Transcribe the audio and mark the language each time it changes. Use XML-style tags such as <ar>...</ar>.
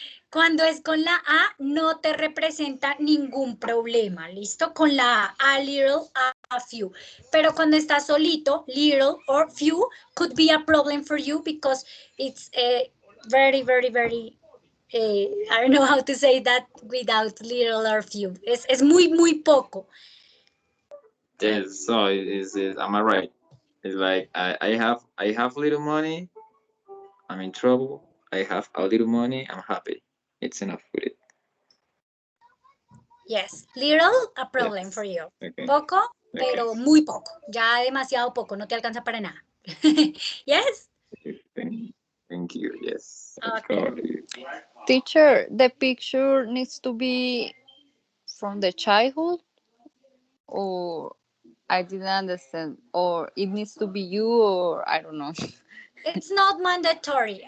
<es>Cuando es con la A, no te representa ningún problema, ¿listo? Con la a little, a few. Pero cuando está solito,</es> <en>little or few could be a problem for you because it's very, I don't know how to say that without little or few.</en> <es>Es muy poco.</es> <en>Yes, so am I right? It's like I have little money, I'm in trouble. I have a little money, I'm happy. It's enough with it. Yes, little, a problem Yes. for you. Okay.</en> <es>Poco, pero muy poco. Ya demasiado poco, no te alcanza para nada.</es> <en>Yes? Thank you, yes. Okay. Teacher, the picture needs to be from the childhood, or I didn't understand, or it needs to be you, or I don't know. It's not mandatory.</en>